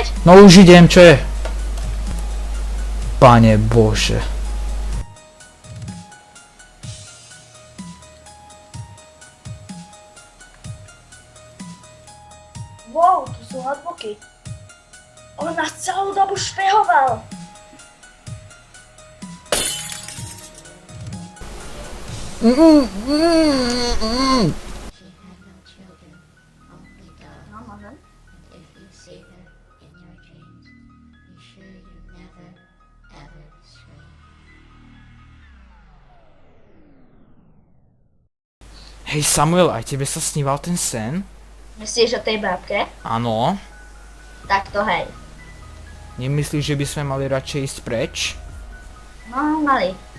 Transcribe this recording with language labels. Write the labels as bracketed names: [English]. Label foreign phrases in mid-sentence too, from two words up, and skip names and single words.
[Slovak] No už idem, čo je? Pane Bože. Wow, tu sú notebooky. On nás celú dobu špehoval. [English] She had no children, only God. [Slovak] No, môžem. [English] If you see her in your dreams, be sure you never, ever stray. [Slovak] Hej Samuel, aj tebe sa sníval ten sen? Myslíš o tej bábke? Áno. Tak to hej. Nemyslíš, že by sme mali radšej ísť preč? No, mali.